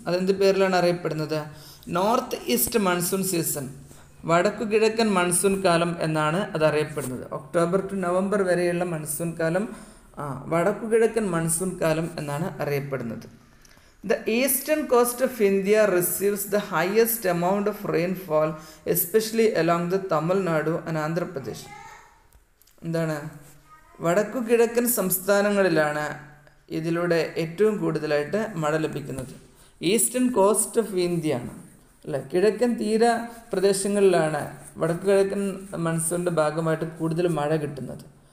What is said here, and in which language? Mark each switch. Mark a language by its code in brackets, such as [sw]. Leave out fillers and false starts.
[ml] അതെന്ത് പേരിലാണ് അറിയപ്പെടുന്നത്? നോർത്ത് ഈസ്റ്റ് മൺസൂൺ സീസൺ, വടക്കു കിഴക്കൻ മൺസൂൺ കാലം എന്നാണ് അത് അറിയപ്പെടുന്നത്. ഒക്ടോബർ ടു നവംബർ വരെയുള്ള മൺസൂൺ കാലം വടക്കു കിഴക്കൻ മൺസൂൺ കാലം എന്നാണ് അറിയപ്പെടുന്നത്. [en] The eastern coast of India receives the highest amount of rainfall, especially along the Tamil Nadu and Andhra Pradesh. [ml] എന്താണ്? വടക്കു കിഴക്കൻ സംസ്ഥാനങ്ങളിലാണ് ഇതിലൂടെ ഏറ്റവും കൂടുതലായിട്ട് മഴ ലഭിക്കുന്നത്. [en] eastern coast of India [ml] ആണ് അല്ലേ, കിഴക്കൻ തീര പ്രദേശങ്ങളിലാണ് വടക്കു കിഴക്കൻ മൺസൂണിൻ്റെ ഭാഗമായിട്ട് കൂടുതൽ മഴ കിട്ടുന്നത്.